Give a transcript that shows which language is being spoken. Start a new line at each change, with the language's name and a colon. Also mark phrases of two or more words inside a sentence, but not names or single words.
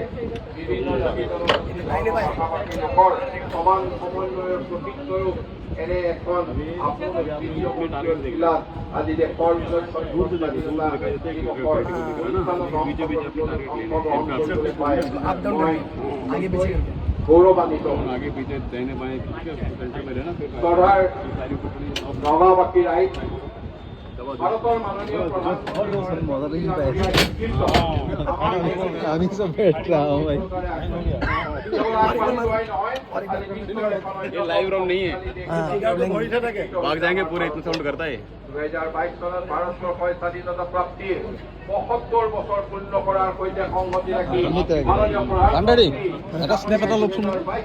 Assamese: বিভিন্ন জাতি জনগোষ্ঠী ভাষা-ভাষী লোকৰ সমান সমন্বয়ৰ প্ৰতীকস্বৰূপ এনে এখন জিলাত আজি দেশৰ গৌৰৱান্বিত নগাঁওবাসী ৰাইজ ভাৰতৰ মাননীয়
Hindi: लाइव राउंड नहीं है, भाग जाएंगे पूरे, इतना साउंड करता है।
Assamese: 2022 চনত ভাৰতবৰ্ষৰ স্বাধীনতা প্ৰাপ্তিৰ ৭৫ বছৰ পূৰ্ণ কৰাৰ সৈতে সংগতি ৰাখি মাননীয় প্ৰধানমন্ত্ৰী